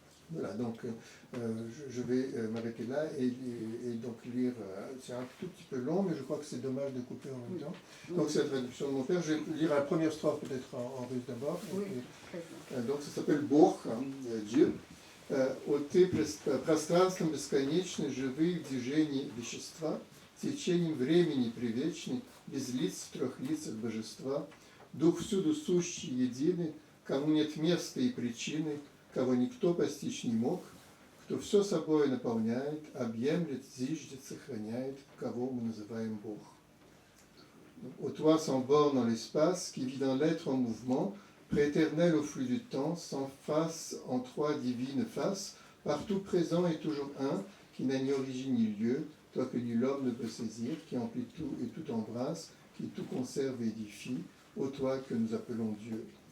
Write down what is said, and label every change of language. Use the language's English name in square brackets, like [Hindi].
[French] Voilà, donc je vais m'arrêter là et donc lire, c'est un tout petit peu long, mais je crois que c'est dommage de couper en même temps. Donc c'est la traduction de mon père, je vais lire la première strophe peut-être en russe d'abord. Donc ça s'appelle Бог, Dieu. [Russian] О ты пространством бесконечный, живые в движении вещества, течением времени привечный, без лиц в трех лицах божества, дух всюду сущий, единый, кому нет места и причины, кого никто постичь не мог, кто все собой наполняет, объемлет, зиждет, сохраняет, кого мы называем Бог. [French] Ô toi sans borne dans l'espace, qui vit dans l'être en mouvement, prééternel au flux du temps, sans face en trois divines faces, partout présent et toujours un, qui n'a ni origine ni lieu, toi que nul homme ne peut saisir, qui emplit tout et tout embrasse, qui tout conserve et édifie, ô toi que nous appelons Dieu.